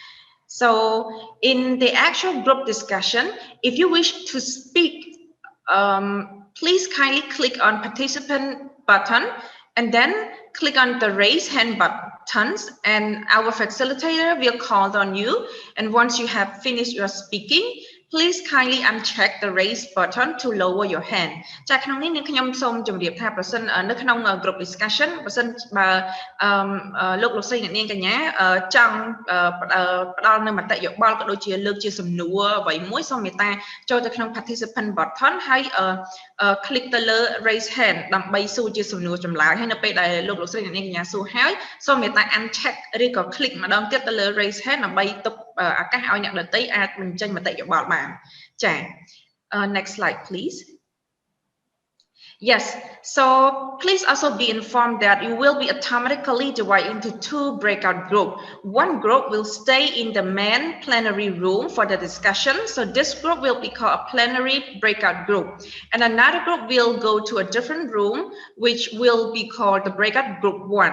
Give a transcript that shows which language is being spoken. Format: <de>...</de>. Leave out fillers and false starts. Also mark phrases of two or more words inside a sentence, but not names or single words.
<en>So in the actual group discussion, if you wish to speak, please kindly click on participant button and then click on the raise hand buttons and our facilitator will call on you. And once you have finished your speaking, please kindly uncheck the raise button to lower your hand.</en> <km>ចាក្នុងនេះនាងខ្ញុំសូមជម្រាបថាប្រសិននៅក្នុង</km> <en>group discussion</en> <km>ប្រសិនបើលោកលោកស្រីអ្នកនាងកញ្ញាចង់ផ្ដល់នៅមតិយោបល់ក៏ដូចជាលើកជាសំណួរអ្វីមួយសូមមេត្តាចូលទៅក្នុង</km> <en>participant button</en> <km>ហើយ click ទៅលើ</km> <en>raise hand</en> <km>ដើម្បីសួរជាសំណួរចម្លើយហើយនៅពេលដែលលោកលោកស្រីអ្នកនាងកញ្ញាសួរហើយសូមមេត្តា uncheck ឬក៏ click ម្ដងទៀតទៅលើ</km> <en>raise hand</en> <km>ដើម្បីទុកឱកាសឲ្យអ្នកដទៃអាចបញ្ចេញមតិយោបល់បានចា</km> <en>next slide please. Yes, so please also be informed that you will be automatically divided into 2 breakout groups. One group will stay in the main plenary room for the discussion. So this group will be called a plenary breakout group. And another group will go to a different room, which will be called the breakout group 1.</en>